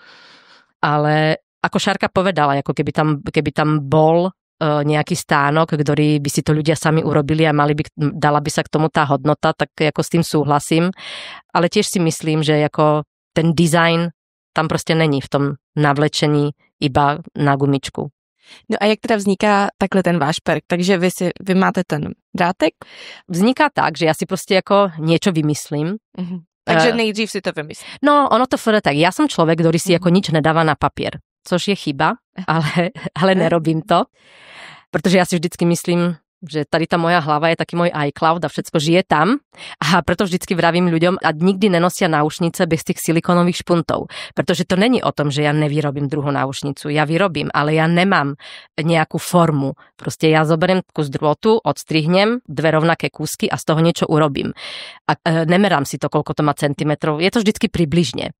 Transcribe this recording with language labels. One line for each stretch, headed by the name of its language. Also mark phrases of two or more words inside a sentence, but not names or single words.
Slovak: Ale ako Šárka povedala, ako keby tam bol nejaký stánok, ktorý by si to ľudia sami urobili a dala by sa k tomu tá hodnota, tak ako s tým súhlasím. Ale tiež si myslím, že ako ten dizajn tam
Czech: prostě není
Slovak: v tom navlečení iba na gumičku.
Czech: No a jak teda vzniká takhle ten váš šperk? Takže vy máte ten drátek?
Slovak: Vzniká tak, že ja si
Czech: prostě jako
Slovak: niečo vymyslím.
Czech: Takže nejdřív si to vymyslím. No, ono to furt tak.
Slovak: Ja som človek, ktorý si jako nič nedáva na papier, což je chyba, ale nerobím to. Protože ja si vždycky myslím, že tady tá moja hlava je taký môj iCloud a všetko žije tam a preto vždycky vravím ľuďom a nikdy nenosia náušnice bez tých silikonových špuntov, pretože to není o tom, že ja nevyrobím druhú náušnicu, ja vyrobím, ale ja nemám nejakú formu, proste ja zoberiem kus drôtu, odstrihnem dve rovnaké kúsky a z toho niečo urobím a nemerám si to, koľko to má centimetrov, je to vždycky približne.